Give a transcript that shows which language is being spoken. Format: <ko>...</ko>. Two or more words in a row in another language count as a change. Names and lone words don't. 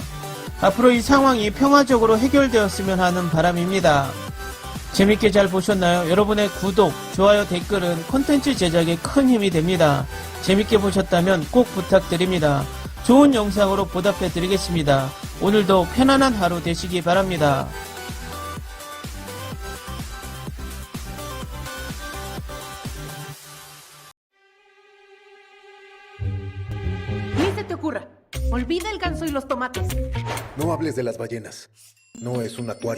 <ko>앞으로 이 상황이 평화적으로 해결되었으면 하는 바람입니다. 재밌게 잘 보셨나요? 여러분의 구독, 좋아요, 댓글은 콘텐츠 제작에 큰 힘이 됩니다. 재밌게 보셨다면 꼭 부탁드립니다. 좋은 영상으로 보답해 드리겠습니다. 오늘도 편안한 하루 되시기 바랍니다.</ko> <es>Ni se te ocurra. Olvida el ganso y los tomates. No hables de las ballenas. No es un acuario.</es>